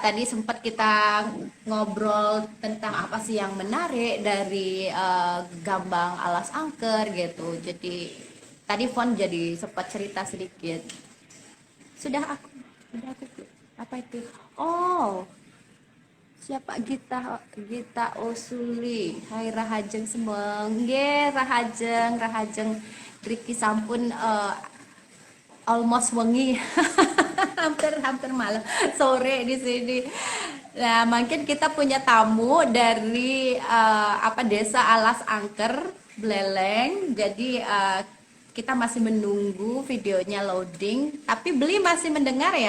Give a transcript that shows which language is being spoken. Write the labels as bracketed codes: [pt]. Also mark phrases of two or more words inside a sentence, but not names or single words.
[id] Tadi sempat kita ngobrol tentang apa sih yang menarik dari Gambang Alas Angker gitu. Jadi tadi Fon jadi sempat cerita sedikit. Sudah aku apa itu? Oh, siapa Gita Osuli. Hai Rahajeng semua. [ban] Nggih, Rahajeng Riki sampun almost wengi. [id] hampir malam sore di sini. Nah, mungkin kita punya tamu dari desa Alas Angker, Beleleng. Jadi kita masih menunggu videonya loading, tapi Beli masih mendengar ya?